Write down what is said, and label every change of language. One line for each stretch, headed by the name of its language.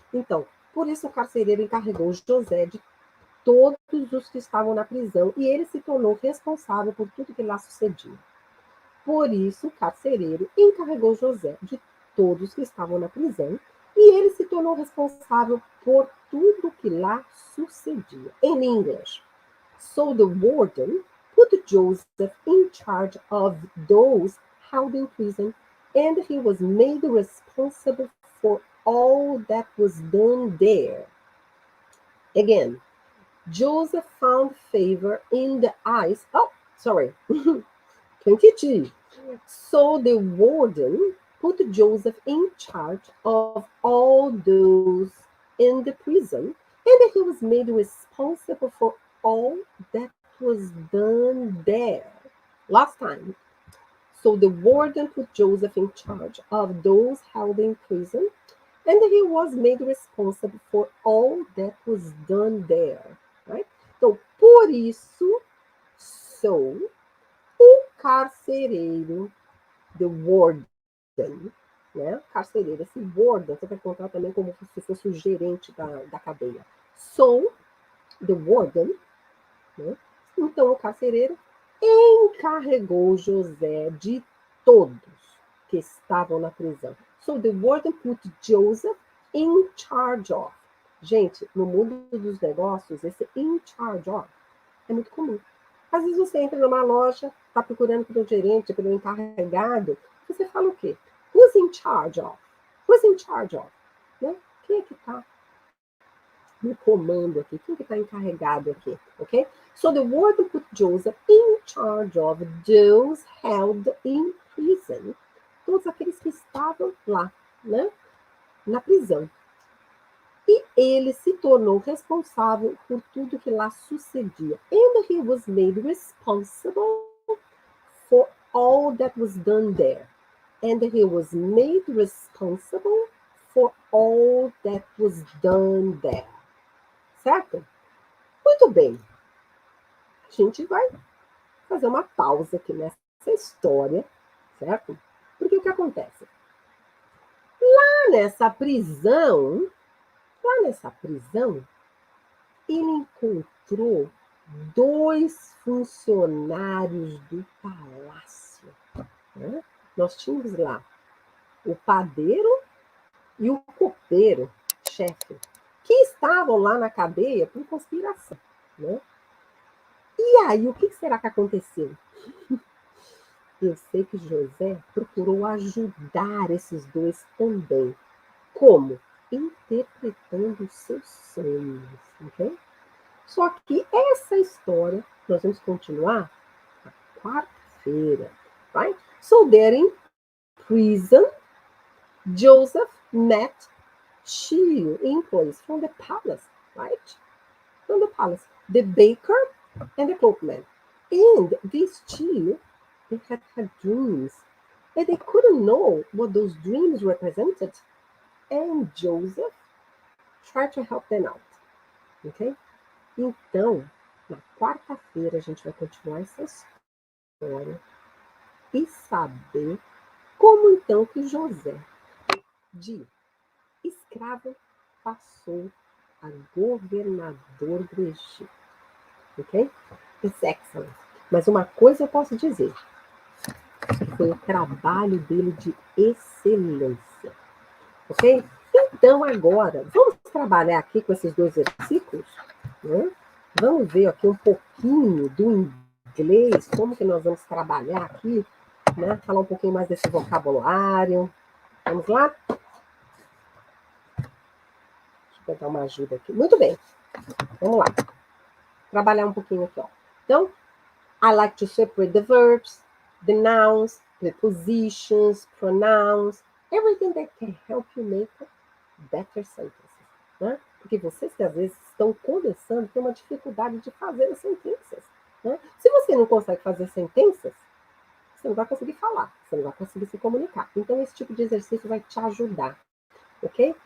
Portuguese: Então, por isso o carcereiro encarregou José de todos os que estavam na prisão e ele se tornou responsável por tudo que lá sucedia. Por isso o carcereiro encarregou José de todos que estavam na prisão e ele se tornou responsável por tudo que lá sucedia.
English: In English, so the warden put Joseph in charge of those held in prison, and he was made responsible for all that was done there. Again, Joseph found favor in the eyes. 22. So the warden put Joseph in charge of all those in the prison, and he was made responsible for all that was done there. Last time. So the warden put Joseph in charge of those held in prison, and he was made responsible for all that was done there. Right?
Portuguese: Então, por isso, o carcereiro,
English: the warden,
Portuguese: né? Carcereiro, esse warden, você vai contar também como se fosse o gerente da cadeia.
English: So, the warden, né?
Portuguese: Então o carcereiro encarregou José de todos que estavam na prisão.
English: So, the warden put Joseph in charge of.
Portuguese: Gente, no mundo dos negócios, esse
English: in charge of
Portuguese: é muito comum. Às vezes você entra numa loja, está procurando pelo gerente, pelo encarregado, você fala o quê?
English: Who's in charge of? Who's in charge of? Né?
Portuguese: Quem é que está no comando aqui? Quem é que está encarregado aqui? Ok?
English: So the warden put Joseph in charge of those held in prison.
Portuguese: Todos aqueles que estavam lá, né? Na prisão. E ele se tornou responsável por tudo que lá sucedia.
English: And he was made responsible for all that was done there. And he was made responsible for all that was done there.
Portuguese: Certo? Muito bem. A gente vai fazer uma pausa aqui nessa história, certo? Porque o que acontece? Lá nessa prisão, ele encontrou 2 funcionários do palácio. né? Nós tínhamos lá o padeiro e o copeiro, chefe, que estavam lá na cadeia por conspiração, né? E aí, o que será que aconteceu? Eu sei que José procurou ajudar esses dois também. Como? Interpretando seus sonhos, ok? Só que essa história nós vamos continuar na quarta-feira, right?
English: So there in prison, Joseph met two employees from the palace, right? From the palace, the baker and the cloakman. And these two, they had dreams, and they couldn't know what those dreams represented. And Joseph tried to help them out, ok?
Portuguese: Então, na quarta-feira a gente vai continuar essa história e saber como então que José, de escravo, passou a governador do Egito. Ok?
English: It's excellent.
Portuguese: Mas uma coisa eu posso dizer, foi o trabalho dele de excelência. Ok? Então agora, vamos trabalhar aqui com esses dois versículos, né? Vamos ver aqui um pouquinho do inglês, como que nós vamos trabalhar aqui, né? Falar um pouquinho mais desse vocabulário. Vamos lá? Deixa eu pegar uma ajuda aqui. Muito bem. Vamos lá. Trabalhar um pouquinho aqui, ó.
English: Então, I like to separate the verbs, the nouns, prepositions, pronouns, everything that can help you make better sentences, né?
Portuguese: Porque vocês que às vezes estão começando, têm uma dificuldade de fazer as sentenças, né? Se você não consegue fazer sentenças, você não vai conseguir falar, você não vai conseguir se comunicar. Então, esse tipo de exercício vai te ajudar, ok?